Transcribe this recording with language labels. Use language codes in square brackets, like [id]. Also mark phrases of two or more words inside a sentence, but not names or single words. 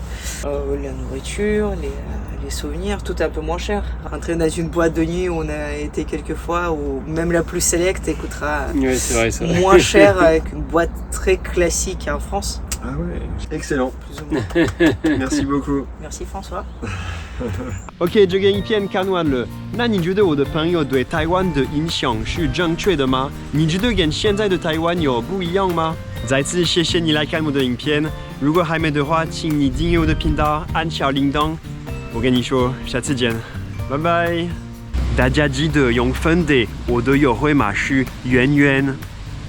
[fr] La nourriture, les souvenirs, tout est un peu moins cher. Rentrer dans une boîte de nuit où on a été quelques fois, ou même la plus sélecte coûtera c'est vrai, ça. moins cher avec une boîte très classique en France. Ah ouais, excellent. Plus ou moins. Merci beaucoup. Merci François. [zh] OK， 这个影片看完了，那你觉得我的朋友对台湾的印象是正确的吗？你觉得跟现在的台湾有不一样吗？再次谢谢你来看我的影片，如果还没的话，请你订阅我的频道，按小铃铛。我跟你说，下次见，拜拜。大家记得用粉的，我的优惠码是圆圆。